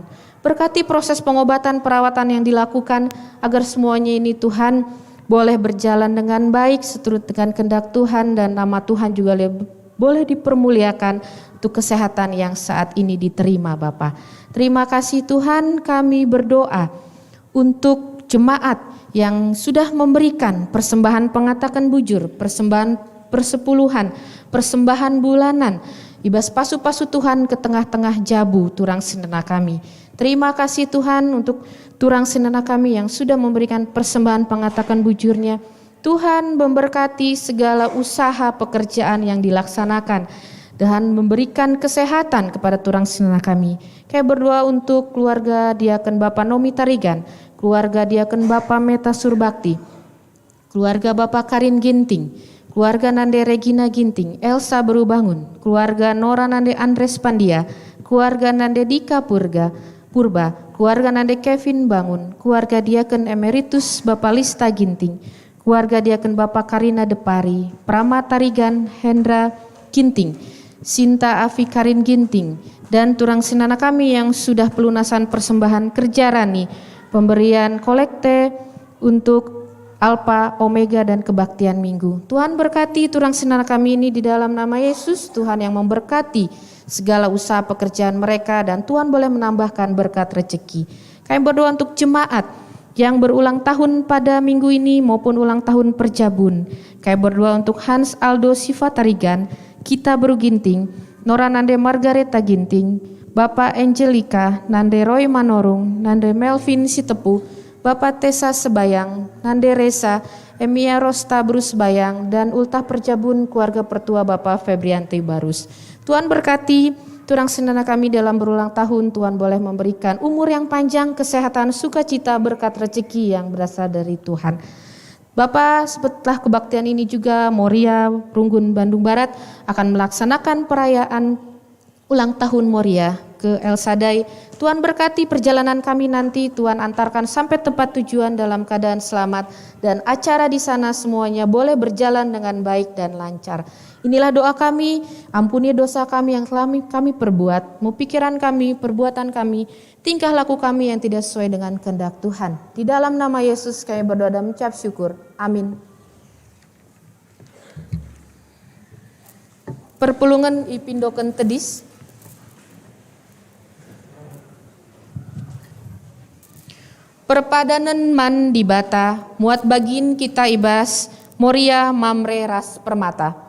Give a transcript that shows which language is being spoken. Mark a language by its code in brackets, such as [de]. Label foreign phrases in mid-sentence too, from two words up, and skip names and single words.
[id] Berkati proses pengobatan, perawatan yang dilakukan, agar semuanya ini Tuhan boleh berjalan dengan baik seturut dengan kehendak Tuhan dan nama Tuhan juga boleh dipermuliakan untuk kesehatan yang saat ini diterima Bapa. Terima kasih Tuhan, kami berdoa untuk jemaat yang sudah memberikan persembahan [btx] pengatakan bujur, [id] persembahan persepuluhan, persembahan bulanan, [btx] ibas pasu-pasu [id] Tuhan ke tengah-tengah [btx] Jabu turang senena kami. [id] Terima kasih Tuhan untuk [btx] turang senena kami [id] yang sudah memberikan persembahan [btx] pengatakan bujurnya. [id] Tuhan memberkati segala usaha pekerjaan yang dilaksanakan dan memberikan kesehatan kepada [btx] turang senena kami. [id] Kami berdoa untuk keluarga Diaken Bapak Nomi Tarigan, keluarga Diaken Bapak Meta Surbakti, keluarga Bapak Karin Ginting, keluarga Nande Regina Ginting, Elsa Berubangun, keluarga Nora Nande Andres Pandia, keluarga Nande Dika Purba, keluarga Nande Kevin Bangun, keluarga Diaken Emeritus Bapak Lista Ginting, keluarga Diaken Bapak Karina Depari, Prama Tarigan Hendra Ginting, Sinta Afi Karin Ginting, dan [btx] turang senana kami [id] yang sudah pelunasan persembahan kerja Rani, pemberian kolekte untuk Alpha, Omega, dan kebaktian Minggu. Tuhan berkati [btx] turang senana kami [id] ini di dalam nama Yesus, Tuhan yang memberkati segala usaha pekerjaan mereka dan Tuhan boleh menambahkan berkat rezeki. Kami berdoa untuk jemaat yang berulang tahun pada minggu ini maupun ulang tahun Perjabun. Kami berdoa untuk Hans Aldo Siva Tarigan, Kita Beru Ginting, Nora Nande Margareta Ginting, Bapak Angelica, Nande Roy Manorung, Nande Melvin Sitepu, Bapak Tessa Sebayang, Nande Resa, Emia Rosta Brus Bayang, dan ultah Perjabun keluarga pertua Bapak Febrianti Barus. Tuhan berkati [btx] turang senana kami [id] dalam berulang tahun. Tuhan boleh memberikan umur yang panjang, kesehatan, sukacita, berkat rezeki yang berasal dari Tuhan. Bapak, setelah kebaktian ini juga Moria Runggun Bandung Barat akan melaksanakan perayaan ulang tahun Moria ke El Sadai. Tuhan berkati perjalanan kami nanti, Tuhan antarkan sampai tempat tujuan dalam keadaan selamat dan acara di sana semuanya boleh berjalan dengan baik dan lancar. Inilah doa kami, ampuni dosa kami yang telah kami perbuat, mau pikiran kami, perbuatan kami, tingkah laku kami yang tidak sesuai dengan kehendak Tuhan. Di dalam nama Yesus kami berdoa dan mengucap syukur. Amin. [btx] Perpulungan ipindoken tedis. Perpadanan man di bata, muat bagin kita ibas, Moria mamre ras permata.